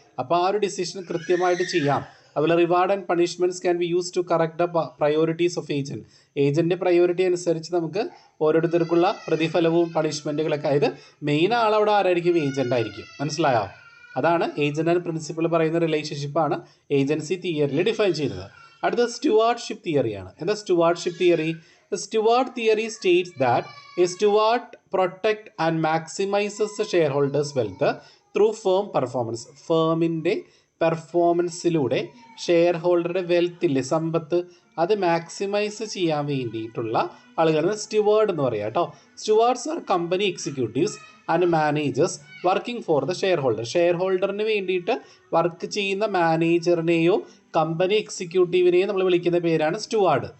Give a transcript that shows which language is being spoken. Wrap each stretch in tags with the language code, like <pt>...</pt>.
<ml>അപ്പോൾ ആ ഒരു ഡിസിഷൻ കൃത്യമായിട്ട് ചെയ്യാം. അതുപോലെ</ml> <en>Reward and punishments can be use to correct the priorities of agent.</en> <ml>Agent priority അനുസരിച്ച് നമുക്ക് ഓരോരുത്തർക്കുള്ള പ്രതിഫലവും പണിഷ്മെൻറ്റുകളൊക്കെ, അതായത് മെയിൻ ആളവിടെ ആരായിരിക്കും? ഏജൻ്റ് ആയിരിക്കും. മനസ്സിലായോ? അതാണ് ഏജൻറ്റ് ആൻഡ് പ്രിൻസിപ്പൽ പറയുന്ന റിലേഷൻഷിപ്പാണ് ഏജൻസി തിയറിയിൽ ഡിഫൈൻ ചെയ്യുന്നത്. അടുത്ത സ്റ്റുവാർഡ്ഷിപ്പ് തിയറിയാണ്. എന്താ stewardship theory?</ml> <en>The Steward theory states that a steward protect and maximizes the shareholders' wealth through firm performance.</en> <ml>ഫേമിൻ്റെ പെർഫോമൻസിലൂടെ share ഹോൾഡറുടെ വെൽത്തില്ലേ, സമ്പത്ത്, അത് മാക്സിമൈസ് ചെയ്യാൻ വേണ്ടിയിട്ടുള്ള ആളുകളാണ് സ്റ്റുവാർഡ് എന്ന് പറയുക കേട്ടോ.</ml> <en>Stewards are company executives and managers working for the share holder.</en> <ml>Share ഹോൾഡറിന് വേണ്ടിയിട്ട് work ചെയ്യുന്ന മാനേജറിനെയോ company എക്സിക്യൂട്ടീവിനെയോ നമ്മൾ വിളിക്കുന്ന പേരാണ് സ്റ്റുവാർഡ്.</ml>